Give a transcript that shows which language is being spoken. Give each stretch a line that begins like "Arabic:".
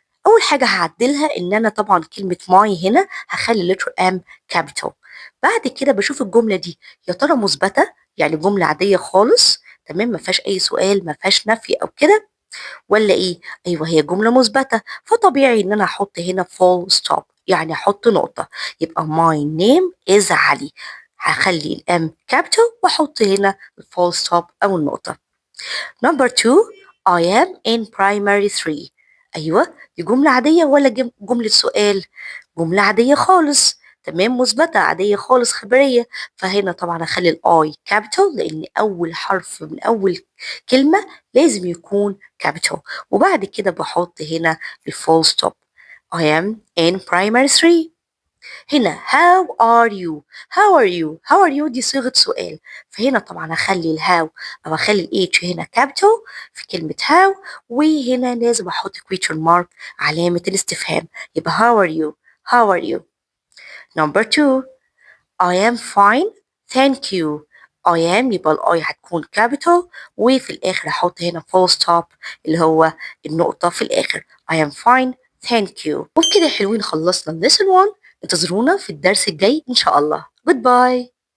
Arabic: أول حاجة هعدلها إن أنا طبعا كلمة my هنا هخلي letter M capital. بعد كده بشوف الجملة دي يا ترى مثبتة يعني جملة عادية خالص تمام ما فيهاش أي سؤال ما فيهاش نفي أو كده ولا إيه؟ أيوه هي جملة مثبتة فطبيعي إن أنا أحط هنا full stop يعني أحط نقطة. يبقى
English: my name is
Arabic: علي. هخلي الام capital وأحط هنا full stop أو النقطة.
English: Number 2 I am in primary 3.
Arabic: أيوة دي جملة عادية ولا جملة سؤال؟ جملة عادية خالص تمام مثبتة عادية خالص خبرية. فهنا طبعا أخلي الآي كابيتال لأن أول حرف من أول كلمة لازم يكون كابيتال. وبعد كده بحط هنا الفول ستوب.
English: I am in primary 3. هنا how are you how are you how are you دي صيغة سؤال.
Arabic: فهنا طبعا هخلي الهاو أو هخلي الاتش هنا capital في كلمة how وهنا لازم أحط question mark علامة الاستفهام.
English: يبقى how are you how are you. number 2 I am fine thank you.
Arabic: I am يبقى الآي هتكون capital وفي الآخر هحط هنا full stop اللي هو النقطة في الآخر.
English: I am fine thank you.
Arabic: وبكده يا حلوين خلصنا lesson 1. انتظرونا في الدرس الجاي إن شاء الله. Goodbye.